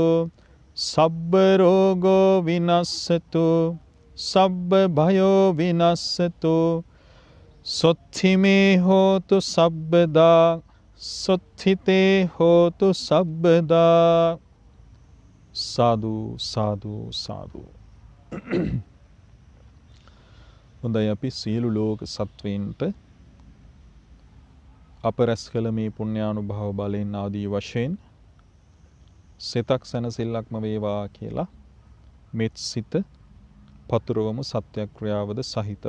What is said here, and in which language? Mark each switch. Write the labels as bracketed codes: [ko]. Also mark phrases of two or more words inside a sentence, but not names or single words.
[pi] සබ්බ රෝගෝ විනස්සතු සබ්බ භයෝ විනස්සතු සොත්ථිමේ හෝතු සබ්බදා සොත්ථිතේ හෝතු සබ්බදා සාදු සාදු සාදු [si] හොඳයි අපි සියලු ලෝක සත්වයින්ට අප රැස් කළ මේ පුණ්‍යානුභාව බලයෙන් ආදී වශයෙන් සිතක් සැනසෙල්ලක්ම වේවා කියලා මෙත් සිත පතුරවමු සත්‍යක්‍රියාවද සහිතව.